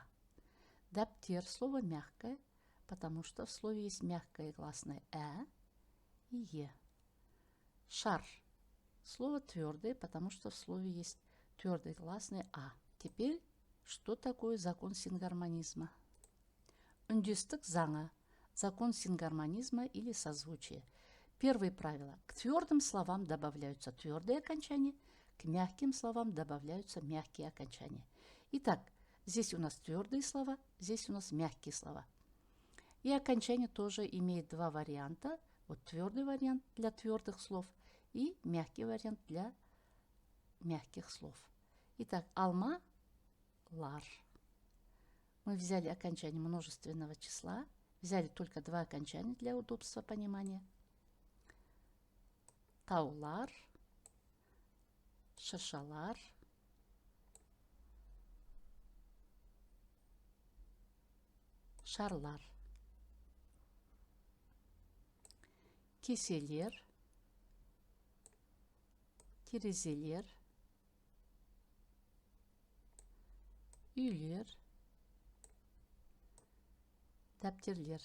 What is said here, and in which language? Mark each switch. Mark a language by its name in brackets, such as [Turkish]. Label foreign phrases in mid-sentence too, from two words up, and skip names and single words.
[Kazakh] Даптер. [Russian] Слово мягкое, потому что в слове есть мягкое гласное и Е. [Kazakh] Шар. [Russian] Слово твердое, потому что в слове есть твердый гласный А. Теперь, что такое закон сингармонизма? [Kazakh] Үндестік заңы. [Russian] Закон сингармонизма или созвучия. Первое правило. К твердым словам добавляются твердые окончания, к мягким словам добавляются мягкие окончания. Итак, здесь у нас твердые слова, здесь у нас мягкие слова. И окончание тоже имеет два варианта. Вот твердый вариант для твердых слов и мягкий вариант для мягких слов. [Kazakh] Итак, алма, лар. [Russian] Мы взяли окончание множественного числа, взяли только два окончания для удобства понимания. [Kazakh] Таулар, шышалар, шарлар. Keseler, terezeler, üyler, дәптерлер.